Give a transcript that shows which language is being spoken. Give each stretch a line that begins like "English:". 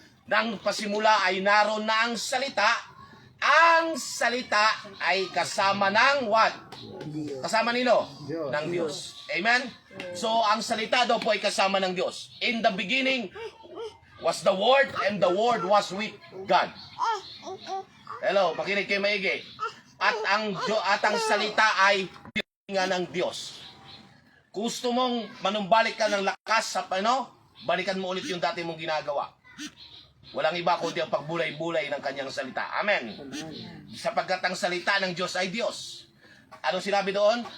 Filipino: Nang pasimula ay naroon na ang salita. Ang salita ay kasama ng what? Kasama nino? Ng Diyos. Amen? So, ang salita daw po ay kasama ng Diyos.
English: In the beginning was the Word, and the Word was with God.
Filipino: Hello, makinig kayo maigi. At ang salita ay nga ng Diyos. Gusto mong manumbalik ka ng lakas sa balikan mo ulit yung dati mong ginagawa. Walang iba kundi ang pagbulay-bulay ng kanyang salita. Amen. Sapagkat ang salita ng Diyos ay Diyos. Anong sinabi doon?